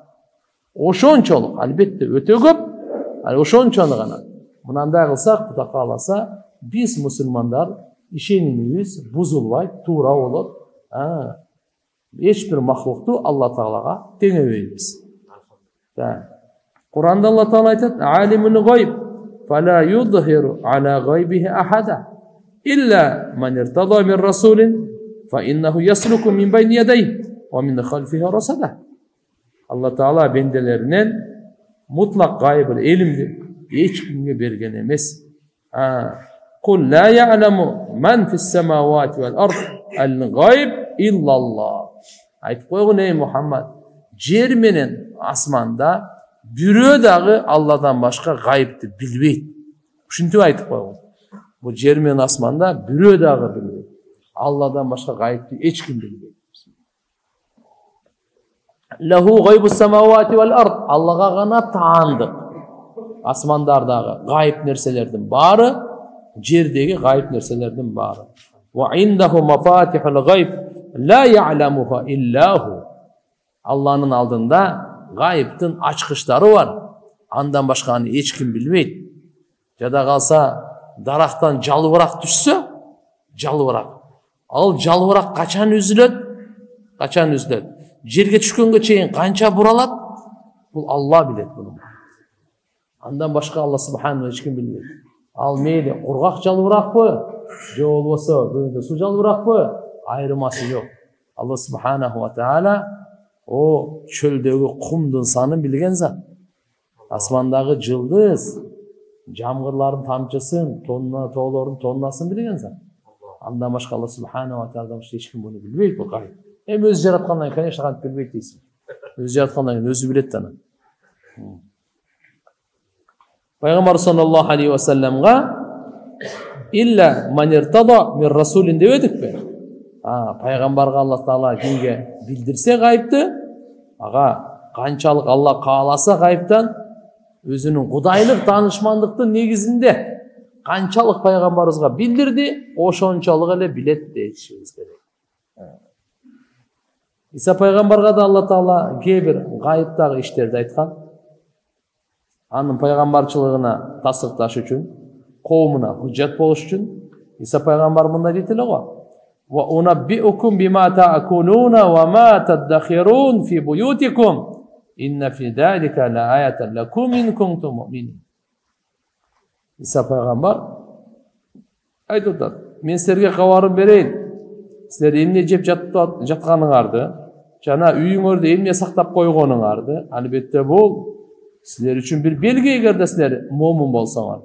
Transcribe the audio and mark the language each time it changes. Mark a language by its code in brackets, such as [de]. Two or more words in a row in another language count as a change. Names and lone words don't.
[ky] Ошончолук, албетте өтө көп, ошончону гана. Мынандай кылсак, Кудай кааласа, биз мусулмандар ишенимибиз бузулбайт, туура болот. Эч бир махлукту Алла Таалага теңебейбиз. Куранда Алла Таала айтат: [ar] "عالم الغيب فلا يظهر على غيبه أحدا إلا من ارتضى من رسول فإنه يسلك من بين يديه ومن خلفه رصدا." [ky] Алла Таала бенделеринен мутлак гайбыл илимди эч кимге берген эмес. [ar] قل لا يعلم من في السماوات والأرض الغيب إلا الله. [ky] Айтып койгун ey Мухаммад, жер менен асманда бирөө дагы Алладан башка гайыпты билбейт. Ушинтип айтып койгун. Бул жер менен асманда бирөө дагы билбейт. Алладан башка гайыпты эч ким билбейт. [ar] له غيب السماوات والأرض. [ky] Аллага гана таандык. Асмандардагы гайып нерселердин баары, жердеги гайып нерселердин баары. [ar] وعنده مفاتح الغيب لا يعلمها إلا هو. [ky] Алланын алдында гайыптын ачкычтары бар. Андан башканы эч ким билбейт. Жада калса дарактан жалбырак түшсө, жалбырак. Ал жалбырак качан үзүлөт? Качан үзүлөт? Жерге түшкөнгө чейин канча буралат? Бул Алла билет буну. Андан башка Алла субханаху эч ким билбейт. Ал мейли кургак жалбыракпы, же болбосо кöyүндө суу жалбыракпы? Айырмасы жок. Алла [ar] سبحانه وتعالى [ky] о чөлдөгү кумдун санын билген зат. Асмандагы жылдыз, жамгырлардын тамчысын, тоолордун тоннасын билген зат. Андан башка Алла [ar] سبحانه وتعالى [ky] башка эч ким буну билбейт. Бул гайып. Өзү жараткандан, конечно, кантип билбейт дейсиң. Өзү жараткандан кийин өзү билет да. Пайгамбар [ar] صلى الله عليه وسلم إلا من ارتضى من رسول [ky] деп эдикпи? Пайгамбарга Алла Таала кимге билдирсе гайыпты, ага канчалык Алла кааласа гайыптан өзүнүн кудайлык таанышмандыктын негизинде канчалык пайгамбарыбызга билдирди, ошончолук эле билет дейишибиз керек. Иса пайгамбарга да Алла Таала кээ бир гайыптагы иштерди айткан. Анын пайгамбарчылыгына тасдыкташ үчүн, коомуна худжат болуш үчүн Иса пайгамбар мындай дейт эле го. [ar] وأنبئكم بما تأكلون وما تدخرون في بيوتكم إن في ذلك لآية لكم إن كنتم مؤمنين. [ky] Иса пайгамбар айтып атат: "Мен силерге кабарын берейин. Силер эмне жеп жатканыңарды, жана үйүңөрдө эмне сактап койгонуңарды, албетте бул силер үчүн бир белги эгерде силер момун болсоңор."